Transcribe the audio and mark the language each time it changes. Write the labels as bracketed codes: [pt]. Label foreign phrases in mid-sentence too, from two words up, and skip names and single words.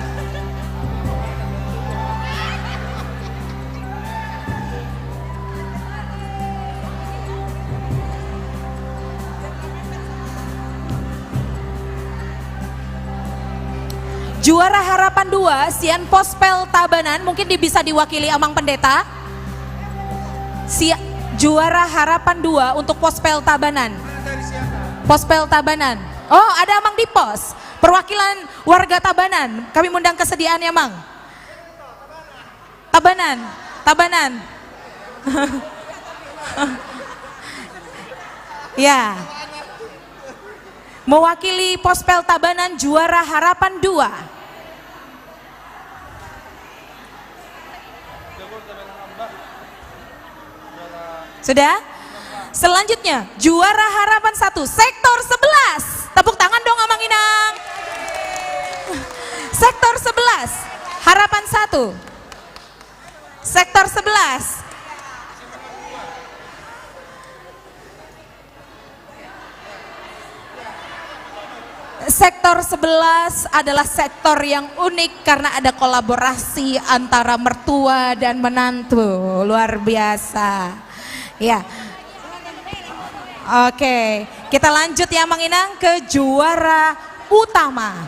[id] Juara harapan 2 sian Pospel Tabanan, mungkin bisa diwakili Amang Pendeta. Juara harapan 2 untuk Pospel Tabanan. Pospel Tabanan. Oh, ada Amang di pos. Perwakilan warga Tabanan. Kami mengundang kesediaannya, Mang. Tabanan. Ya. mewakili Pospel Tabanan juara Harapan 2. Sudah? Selanjutnya juara Harapan 1 sektor 11. Tepuk tangan dong Amang Inang. Sektor 11 Harapan 1. Sektor 11. Sektor 11 adalah sektor yang unik karena ada kolaborasi antara mertua dan menantu. Luar biasa. Ya. Oke, kita lanjut ya Mang Inang ke juara utama.